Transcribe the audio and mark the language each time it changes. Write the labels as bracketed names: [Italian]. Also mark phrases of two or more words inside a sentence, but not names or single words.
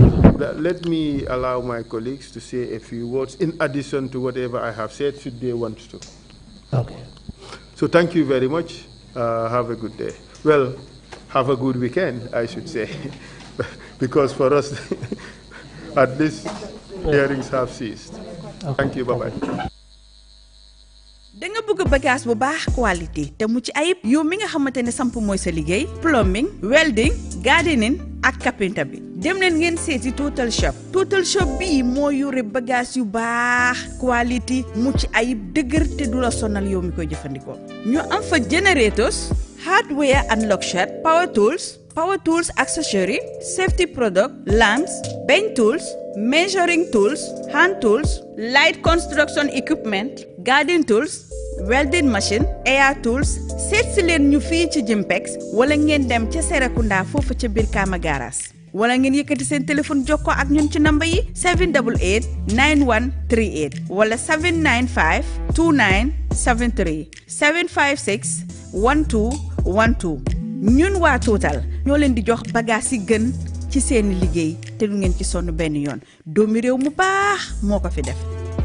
[English] Let me allow my colleagues to say a few words in addition to whatever I have said, should they want to. Okay. So thank you very much. Have a good day. Well, have a good weekend, I should say, because for us, at least hearings have ceased. Okay. Thank you. Bye-bye. [Wolof] danga bëgg bagage bu baax qualité te mu ci ayib yow mi nga xamantene samp moy sa liggéey [English] plumbing welding gardening [Wolof] ak carpenter bi dem leen ngeen seeti Total Shop bi moo yore bagage yu baax qualité mu ci ayib dëgër te du la sonal yow mi koy jëfandikoo ñu am fa [English] generators hardware and luxury power tools accessory safety product lamps bench tools measuring tools hand tools light construction equipment garden tools welding machine air tools [Wolof] seet si leen ñu fii ci Jimpex wala ngeen dem ca Serekunda foofu ca biir Kama Garas wala ngeen yëkkati seen téléphone jokkoo ak ñun ci number yi 788 9138 wala 795 2973 756 1212 ñun waa Total ñoo leen di jox bagage yi gën ci seeni liggéey te du ngeen ci sonn benn yoon doomi réew mu baax moo ko fi def